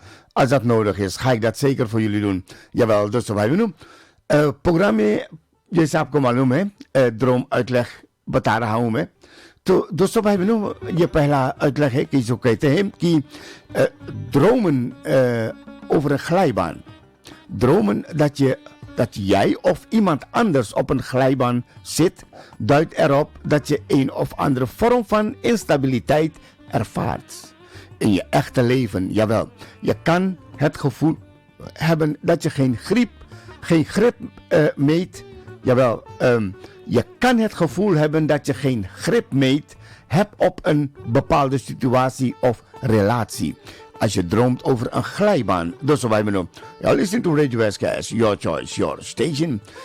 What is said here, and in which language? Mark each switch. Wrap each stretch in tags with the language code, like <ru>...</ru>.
<nl>Als dat nodig is, ga ik dat zeker voor jullie doen. Jawel, dus wij doen.</nl> <hi>Programma, जैसे आपको मालूम है, ड्रोम uitleg बता रहा हूं मैं. तो दोस्तों भाई बहनों, ये पहला uitleg है कि जो कहते हैं कि</hi> <nl>dromen over een glijbaan. Dromen dat jij of iemand anders op een glijbaan zit, duidt erop dat je een of andere vorm van instabiliteit ervaart. In je echte leven, jawel. Je kan het gevoel hebben dat je geen grip meet. Jawel, je kan het gevoel hebben dat je geen grip meet hebt op een bepaalde situatie of relatie. Als je droomt over een glijbaan. Dus wij benoemen.</nl> <en>Ja, listen to Radio SKS, your choice, your station.</en>